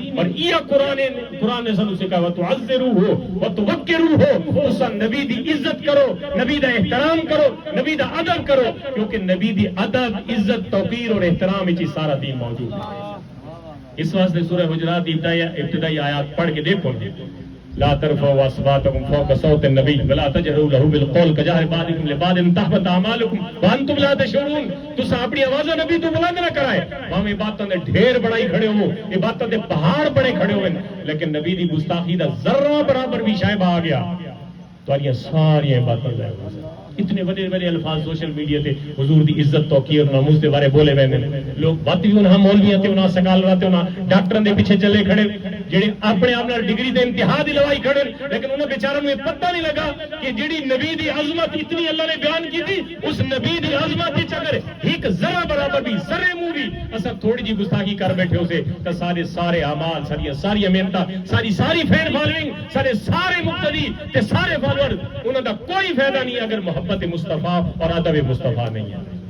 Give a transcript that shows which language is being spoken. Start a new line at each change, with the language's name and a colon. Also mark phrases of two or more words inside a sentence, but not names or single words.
Punjabi: اور یہ قرآن نے سانوں سکھایا
Arabic: وتعذروہ وتوقروہ،
Punjabi: اس نبی دی عزت کرو، نبی دا احترام کرو، نبی دا ادب کرو، کیونکہ نبی دی ادب عزت توقیر اور احترام وچ سارا دین موجود ہے. اس واسطے سورہ حجرات ابتدائی آیات پڑھ کے دیکھو،
Arabic: لا ترفعوا اصواتکم فوق صوت النبی ولا تجهروا له بالقول كجهر بعضكم لبعض ان تحبط اعمالكم وانتم لا تشعرون.
Punjabi: تس اپنی آواز نبی تو بلند نہ کرائے. ہم عبادتاں دے ڈھیر بڑائی کھڑے ہو، عبادتاں دے پہاڑ بڑے کھڑے ہوئے، لیکن نبی دی گستاخی دا ذرہ برابر بھی شائبہ آ گیا تو یہ ساری عبادتاں ضائع ہو گئی. اتنے بڑے بڑے الفاظ
English: social media
Punjabi: تے حضور دی عزت توقیر اور ناموس دے بارے بولے ویندے لوگ. بات بھی انہاں مولویاں تے انہاں سکالراں تے انہاں ڈاکٹراں دے پیچھے چلے کھڑے جڑے اپنے آپ نال ڈگری دے امتحان دی لوائی کھڑے، لیکن انہاں بیچاراں نوں پتہ نہیں لگا کہ جڑی نبی دی عظمت اتنی اللہ نے بیان کی تھی، اس نبی دی عظمت وچ اگر ایک ذرہ برابر بھی ذرے منہ بھی اساں تھوڑی جی گستاخی کر بیٹھے ہوسے تے سارے اعمال ساری محنتاں ساری
English: fan following
Punjabi: سارے مقتدی تے سارے فالوور انہاں دا کوئی فائدہ نہیں اگر محبت مصطفیٰ اور ادب مصطفیٰ نہیں ہے.